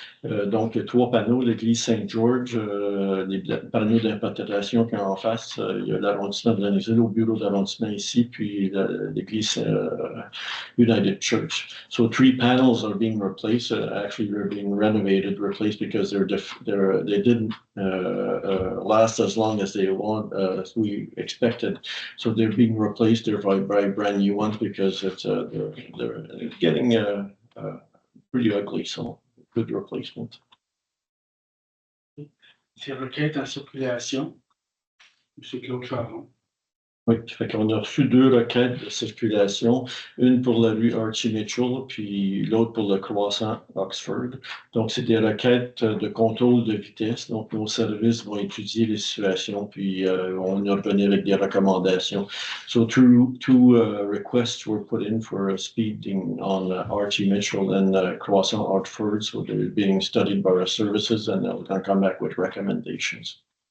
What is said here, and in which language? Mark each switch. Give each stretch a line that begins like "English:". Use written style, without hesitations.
French: Donc, 3 panneaux, l'église Saint-George, les panneaux d'interprétation qui en face, il y a l'arrondissement de Renaissance, au bureau d'arrondissement ici, puis l'église United Church.
English: So 3 panels are being replaced. Actually, they're being renovated, replaced because they didn't last as long as we expected. So they're being replaced. They're by brand new ones because they're getting pretty ugly. So good replacement.
French: C'est requête en circulation. M. Claude Charon. Oui, fait qu'on a reçu 2 requêtes de circulation, une pour la rue Archie Mitchell, puis l'autre pour le croissant Oxford. Donc, c'est des requêtes de contrôle de vitesse. Donc, nos services vont étudier les situations, puis on va revenir avec des recommandations.
English: So, two requests were put in for speeding on Archie Mitchell and croissant Oxford. So, they're being studied by our services, and they'll come back with recommendations.